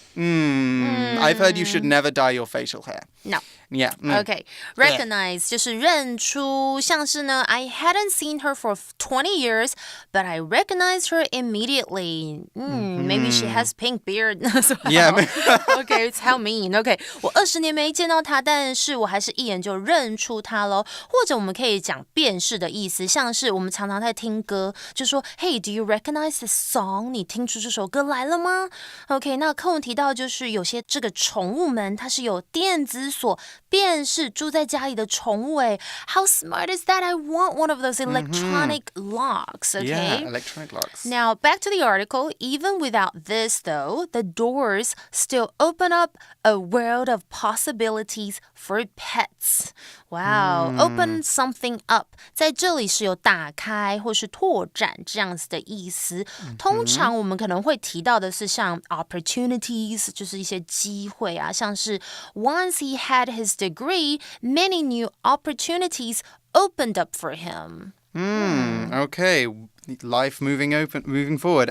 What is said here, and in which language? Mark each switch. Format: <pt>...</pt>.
<en>I've heard you should never dye your facial hair. No. Yeah. Okay. Recognize</en> <zh>就是认出，像是呢</zh> <en>I hadn't seen her for 20 years, but I recognized her immediately. Maybe she has pink beard. Yeah. Okay, it's how mean.</en> <zh>Okay, 我20年没见到她，但是我还是一眼就认出她咯。或者我们可以讲辨识的意思，像是我们常常在听歌，就说</zh> <en>Hey, do you recognize this song?</en> <zh>你听出这首歌来了吗 ？OK， 那课文提到就是有些这个宠物们，它是有电子锁。辨识住在家里的宠物诶</zh> <en>How smart is that? I want one of those electronic locks, okay? Yeah, electronic locks. Now, back to the article. Even without this, though, the doors still open up a world of possibilities for pets. Wow, open something up.</en> <zh>在这里是有打开或是拓展这样子的意思。通常我们可能会提到的是像 opportunities, 就是一些机会啊，像是</zh> <en>Once he had his degree, many new opportunities opened up for him. Okay. Life moving forward.</en>